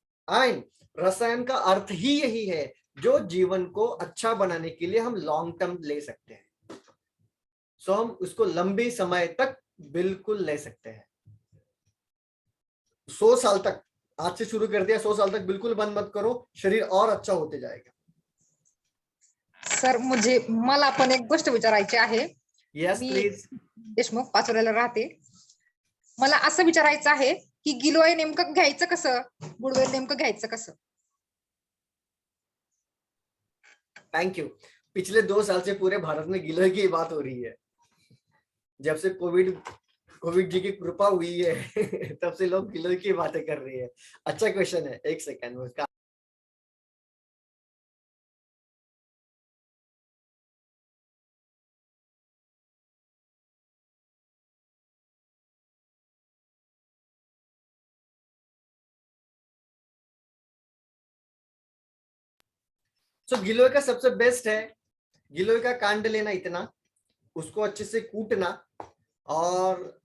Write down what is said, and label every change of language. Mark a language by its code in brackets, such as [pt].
[hi] And रसायन का अर्थ ही यही है, जो जीवन को अच्छा बनाने के लिए हम लॉन्ग टर्म ले सकते हैं। सो हम उसको लंबे समय तक बिल्कुल ले सकते हैं। 100 साल तक, आज से शुरू कर दिया, 100 साल तक बिल्कुल बंद मत करो, शरीर और अच्छा होते जाएगा। [mr] सर मला पण एक गोष्ट विचारायची आहे. [en] Yes please. [mr] देशमुख पाचोऱ्याला राहते. मला असं विचारायचं आहे की गिलोय नेमकं घ्यायचं कसं, गुडवेल नेमकं घ्यायचं कसं? [en] Thank you. [hi] पिछले 2 साल से पूरे भारत में गिलोय की बात हो रही है। जब से कोविड जी की कृपा हुई है तब से लोग गिलोय की बातें कर रही है। अच्छा क्वेश्चन है, एक सेकंड में उसका गिलोय का सबसे बेस्ट है, गिलोय का कांड लेना इतना, उसको अच्छे से कूटना, और